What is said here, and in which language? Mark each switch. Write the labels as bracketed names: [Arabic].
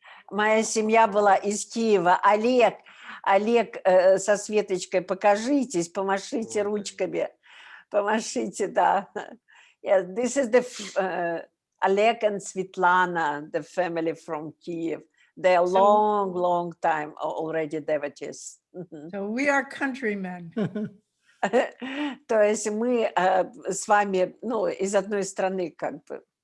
[Russian] Моя семья была из Киева. Олег, Олег со Светочкой, покажитесь, помашите ручками. Помашите, да. [English] Yeah, this is the Oleg and Svetlana, the family from Kiev. They are long time already devotees. So we are countrymen. [Russian] То есть мы с вами, ну, из одной страны, как бы.